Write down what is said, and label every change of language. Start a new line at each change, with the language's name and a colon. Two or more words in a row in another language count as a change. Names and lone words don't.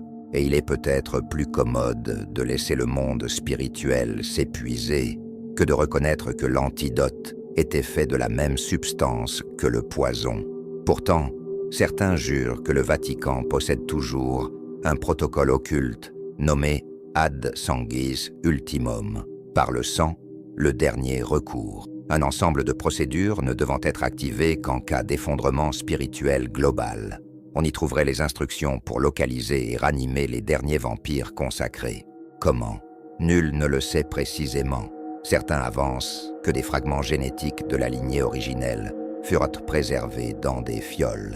French: Et il est peut-être plus commode de laisser le monde spirituel s'épuiser que de reconnaître que l'antidote était fait de la même substance que le poison. Pourtant, certains jurent que le Vatican possède toujours un protocole occulte nommé
Latin: ad sanguis ultimum,
French: par le sang, le dernier recours. Un ensemble de procédures ne devant être activées qu'en cas d'effondrement spirituel global. On y trouverait les instructions pour localiser et ranimer les derniers vampires consacrés. Comment? Nul ne le sait précisément. Certains avancent que des fragments génétiques de la lignée originelle furent préservés dans des fioles.